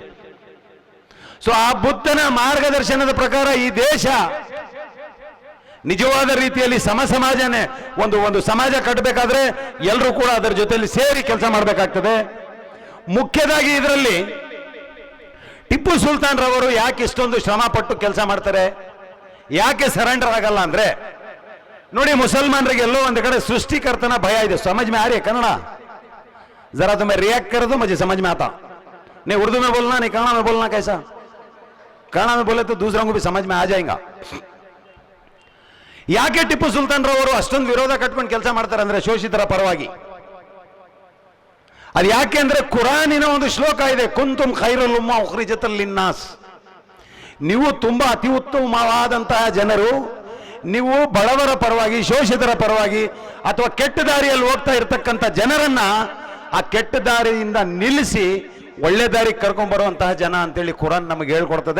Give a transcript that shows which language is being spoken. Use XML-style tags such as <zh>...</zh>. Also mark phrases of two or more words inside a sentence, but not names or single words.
<kn>ಸೊ ಆ ಬುದ್ಧನ ಮಾರ್ಗದರ್ಶನದ ಪ್ರಕಾರ ಈ ದೇಶ ನಿಜವಾದ ರೀತಿಯಲ್ಲಿ ಸಮಾಜನೇ ಒಂದು ಸಮಾಜ ಕಟ್ಟಬೇಕಾದ್ರೆ ಎಲ್ಲರೂ ಕೂಡ ಅದರ ಜೊತೆಯಲ್ಲಿ ಸೇರಿ ಕೆಲಸ ಮಾಡಬೇಕಾಗ್ತದೆ. ಮುಖ್ಯವಾಗಿ ಇದರಲ್ಲಿ ಟಿಪ್ಪು ಸುಲ್ತಾನ್ ರವರು ಯಾಕೆ ಇಷ್ಟೊಂದು ಶ್ರಮ ಪಟ್ಟು ಕೆಲಸ ಮಾಡ್ತಾರೆ, ಯಾಕೆ ಸರೆಂಡರ್ ಆಗಲ್ಲ ಅಂದ್ರೆ, ನೋಡಿ ಮುಸಲ್ಮಾನರಿಗೆ ಎಲ್ಲೋ ಒಂದು ಕಡೆ ಸೃಷ್ಟಿಕರ್ತನ ಭಯ ಇದೆ.</kn> <hi>समझ में आ रही है कन्नड़ा? जरा तुम्हें रिएक्ट कर दो, मुझे समझ में आता. नहीं उर्दू में बोलना, नहीं कन्नड़ा में बोलना. कैसा कन्नड़ा में बोले तो दूसरों को भी समझ में आ जाएगा.</hi> <kn>ಯಾಕೆ ಟಿಪ್ಪು ಸುಲ್ತಾನ್ ರವರು ಅಷ್ಟೊಂದು ವಿರೋಧ ಕಟ್ಕೊಂಡು ಕೆಲಸ ಮಾಡ್ತಾರೆ ಅಂದ್ರೆ ಶೋಷಿತರ ಪರವಾಗಿ? ಅದು ಯಾಕೆ ಅಂದ್ರೆ ಕುರಾನಿನ ಒಂದು ಶ್ಲೋಕ ಇದೆ,</kn> <ar>كنتم خير أمة أخرجت للناس.</ar> <kn>ನೀವು ತುಂಬಾ ಅತಿ ಉತ್ತಮವಾದಂತಹ ಜನರು, ನೀವು ಬಡವರ ಪರವಾಗಿ, ಶೋಷಿತರ ಪರವಾಗಿ ಅಥವಾ ಕೆಟ್ಟ ದಾರಿಯಲ್ಲಿ ಹೋಗ್ತಾ ಇರತಕ್ಕಂಥ ಜನರನ್ನ ಆ ಕೆಟ್ಟ ದಾರಿಯಿಂದ ನಿಲ್ಲಿಸಿ ಒಳ್ಳೆ ದಾರಿಗೆ ಕರ್ಕೊಂಡ್ ಬರುವಂತಹ ಜನ ಅಂತೇಳಿ ಕುರಾನ್ ನಮಗೆ ಹೇಳ್ಕೊಡ್ತದೆ.</kn>